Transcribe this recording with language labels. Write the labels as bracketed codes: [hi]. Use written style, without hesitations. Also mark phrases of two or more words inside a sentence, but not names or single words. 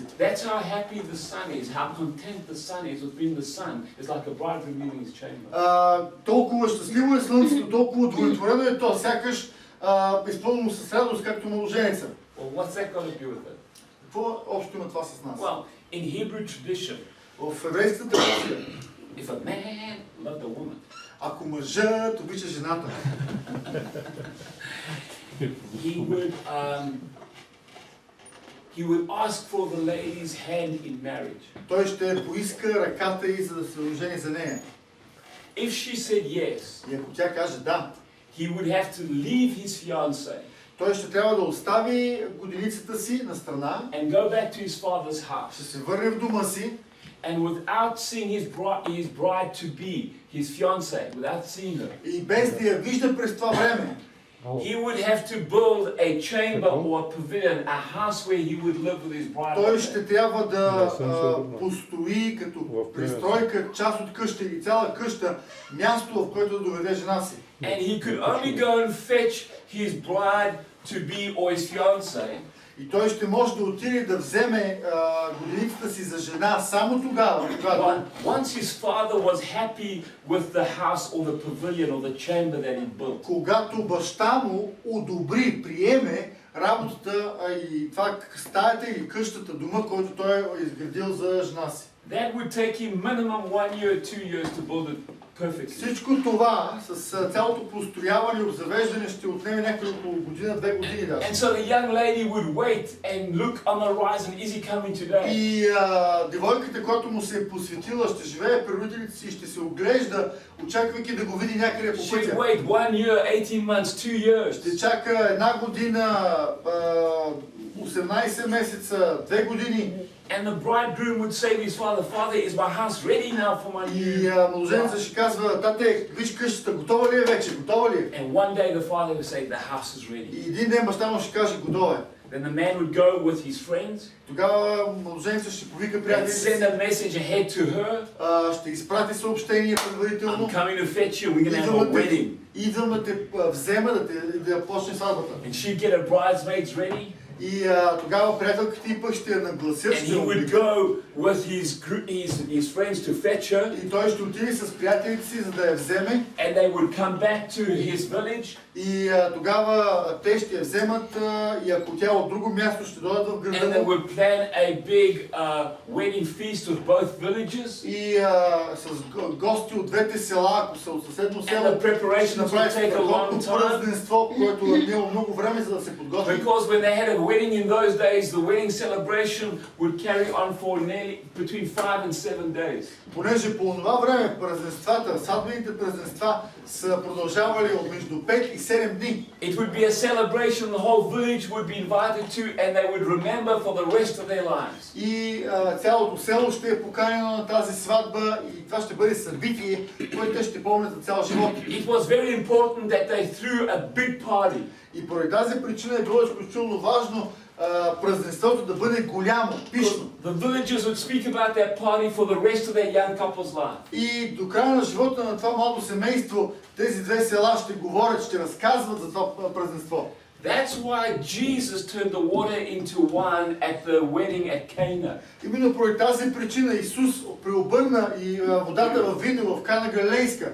[en] That's how happy the sun is, how content the sun is with being the sun. It's like a bridegroom leaving his chamber. [bg] Толкова щастливо е слънцето, толкова удовлетворено е то, сякаш изпълнено с радост, както младоженеца. [en] Well, what's that got to do with it? [bg] Какво общо има това с нас? [en] Well, in Hebrew tradition, [bg] В еврейската традиция, [en] if a man loved a woman, [bg] ако мъжът обича жената, [en] he would ask for the lady's hand in marriage. [bg] той ще поиска ръката й, за да се ожени за нея. [en] If she said yes, [bg] И ако тя каже да, [en] he would have to leave his fiancée [bg] той ще трябва да остави годиницата си на страна, [en] and go back to his father's [bg] ще [en] house. [bg] се върне в дома си [en] And without seeing his bride to be, his fiancée, without seeing her, [bg] и без да я вижда през това време, [en] he would have to build a chamber or a pavilion, a house where he would live with his bride. [bg] той ще трябва да построи като пристройка част от къща или цяла къща, място, в което да доведе жена си. [en] And he could only go and fetch his bride to be or his fiancée [bg] И той ще може да отиде да вземе годиницата си за жена само тогава, когато [en] once his father was happy with the house or the pavilion or the chamber that he built. [bg] когато баща му одобри, приеме работата и това стаята или къщата, дома, който той е изградил за жена си. [en] That would take him minimum 1 year, 2 years to build it perfectly. [bg] Всичко това с цялото построяване и обзавеждане ще отнеме някъде около година, 2 години даже. [en] And so the young lady would wait and look on the horizon, is he coming today? [bg] И девойката, която му се е посветила, ще живее при родителите си и ще се оглежда, очаквайки да го види някъде по [en] She'd [bg] пътя. [en] wait 1 year, 18 months, 2 years. [bg] Ще чака 1 година, 18 месеца, 2 години. [en] And the bridegroom would say to his father, Father, is my house ready now for my [bg] И [en] new [bg] младоженеца ще казва: тате, виж къщата, готова ли е вече, готова ли е? [en] And one day the father would say, the house is ready. [bg] И един ден баща му ще каже: готова е. [en] Then the man would go with his friends [bg] Тогава младоженца ще повика [en] and [bg] приятелите [en] send [bg] си, [en] a message ahead to her. [bg] ще изпрати съобщение предварително. [en] I'm coming to fetch you, we're going to have a wedding. [bg] Идвам да те взема, да почне сватбата. [en] And she'd get her bridesmaids ready. [bg] И тогава приятелката и пък ще я нагласят, [en] And [bg] ще [en] he [bg] я [en] would [bg] обликат. [en] go with his friends to fetch her. [bg] И той ще отиде с приятелите си, за да я вземе. [en] And they would come back to his village. [bg] И тогава те ще я вземат и ако тя от друго място ще дойдат в [en] And they [bg] града му. [en] would plan a big wedding feast with both villages. [bg] И с гости от двете села, ако са от съседно [en] And [bg] село, [en] the [bg] ще [en] preparations would [bg] направи [en] take a long [bg] страхотно [en] time. [bg] празненство, което е отнело много време, за да се подготви. [en] Because when they had a wedding in those days, the wedding celebration would carry on for nearly between 5 and 7 days. [bg] Понеже по това време празненствата, сватбените празненства са продължавали от между 5 и 7 дни. [en] It would be a celebration the whole village would be invited to, and they would remember for the rest of their lives. [bg] И цялото село ще е поканено на тази сватба и това ще бъде събитие, което те ще помнят за цял живот. [en] It was very important that they threw a big party. [bg] И поради тази причина е било изключително важно празненството да бъде голямо, пишно. [en] The villagers would speak about that party for the rest of their young couple's life. [bg] И до края на живота на това младо семейство, тези две села ще говорят, ще разказват за това празненство. [en] That's why Jesus turned the water into wine at the wedding at Cana. [bg] Именно поради тази причина Исус преобърна и водата в вино в Кана Галилейска.